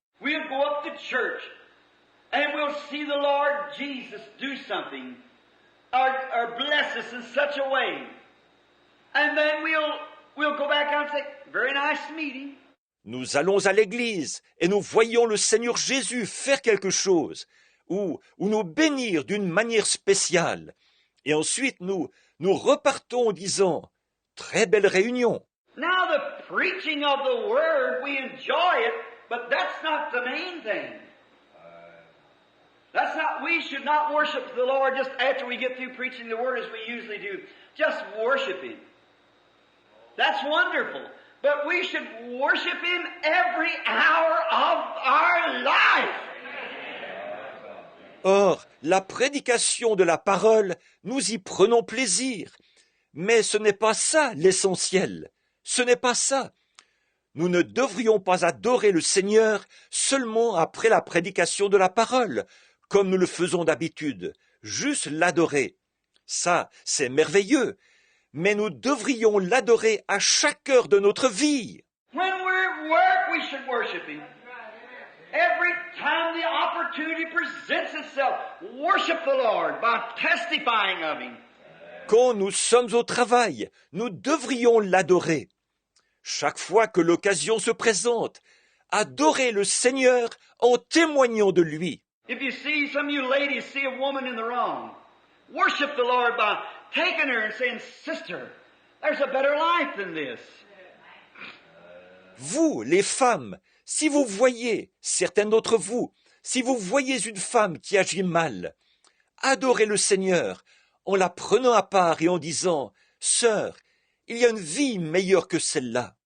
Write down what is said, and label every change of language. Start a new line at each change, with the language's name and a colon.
English: We'll go up to church and we'll see the Lord Jesus do something or bless us in such a way. And then we'll go back out and say, very nice meeting.
French: Nous allons à l'église et nous voyons le Seigneur Jésus faire quelque chose ou nous bénir d'une manière spéciale. Et ensuite nous repartons en disant « Très belle réunion ».
English: Now the preaching of the Word, we enjoy it, but that's not the main thing. We should not worship the Lord just after we get through preaching the Word as we usually do. Just worship Him. That's wonderful. But we should worship Him every hour of our life.
French: Or, la prédication de la parole, nous y prenons plaisir. Mais ce n'est pas ça l'essentiel. Ce n'est pas ça. Nous ne devrions pas adorer le Seigneur seulement après la prédication de la parole, comme nous le faisons d'habitude, juste l'adorer. Ça, c'est merveilleux. Mais nous devrions l'adorer à chaque heure de notre vie.
English: When we're at work, we should worship Him. Every time the opportunity presents itself, worship the Lord by testifying of Him.
French: Quand nous sommes au travail, nous devrions l'adorer. Chaque fois que l'occasion se présente, adorer le Seigneur en témoignant de lui.
English: If you see, some of you ladies see a woman in the wrong, worship the Lord by taking her and saying, Sister, there's a better life than this.
French: Vous, les femmes, si vous voyez, certaines d'entre vous, si vous voyez une femme qui agit mal, adorez le Seigneur en la prenant à part et en disant, Sœur, il y a une vie meilleure que celle-là.